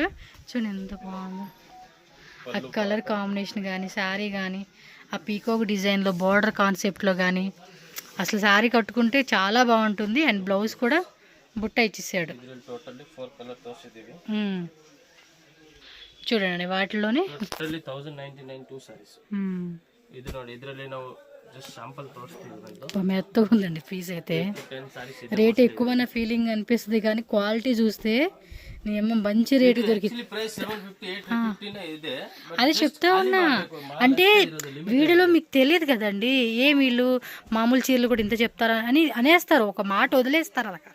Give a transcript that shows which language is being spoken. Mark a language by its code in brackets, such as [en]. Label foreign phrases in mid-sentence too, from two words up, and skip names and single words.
[te] చూడండి ఎంత బాగుందో ఆ [en] colour combination [te] కానీ, శారీ కానీ, ఆ [en] peacock designlo border conceptlo [te] కానీ అసలు శారీ కట్టుకుంటే చాలా బాగుంటుంది. అండ్ బ్లౌజ్ కూడా బుట్ట ఇచ్చేసాడు. టోటల్లీ 4 కలర్ తోసిదివి. చూడండి వాటిలోనే [en] totally 1099 2 sarees. [kn] ಇದು ನೋಡಿ, ಇದರಲ್ಲಿ ನಾವು [en] just sample [kn] ತೋರಿಸ್ತೀವಿ. [te] మెత్తగా ఉందండి పీస్ అయితే. 10 సారీస్ రేట్ ఎక్కువైన ఫీలింగ్ అనిపిస్తుంది కానీ క్వాలిటీ చూస్తే నేమో మంచి రేటు దొరికింది. ప్రైస్ 750 850 నే ಇದೆ. అదే చెప్తా ఉన్నా, అంటే వీడియోలో మీకు తెలియదు కదండి, ఏ వీళ్ళు మామూలు చీరలు కూడా ఇంత చెప్తారా అని అనేస్తారు, ఒక మాట వదిలేస్తారు అలా.